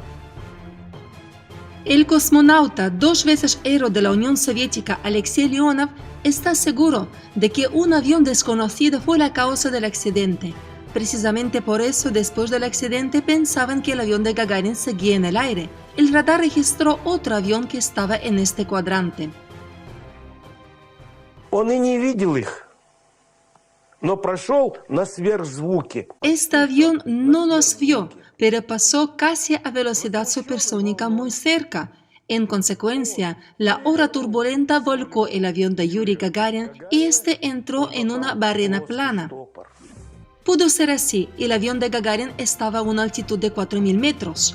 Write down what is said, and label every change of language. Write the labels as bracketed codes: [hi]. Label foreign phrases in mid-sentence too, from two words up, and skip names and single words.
[es] El cosmonauta, 2 veces héroe de la Unión Soviética, Alexei Leonov, está seguro de que un avión desconocido fue la causa del accidente. Precisamente por eso, después del accidente, pensaban que el avión de Gagarin seguía en el aire. El radar registró otro avión que estaba en este cuadrante. [ru] Он и не видел их, но прошел на сверхзвуке. [es] Este avión no los vio, pero pasó casi a velocidad supersónica muy cerca. En consecuencia, la ola turbulenta volcó el avión de Yuri Gagarin y este entró en una barrena plana. Pudo ser así, el avión de Gagarin estaba a una altitud de 4.000 metros.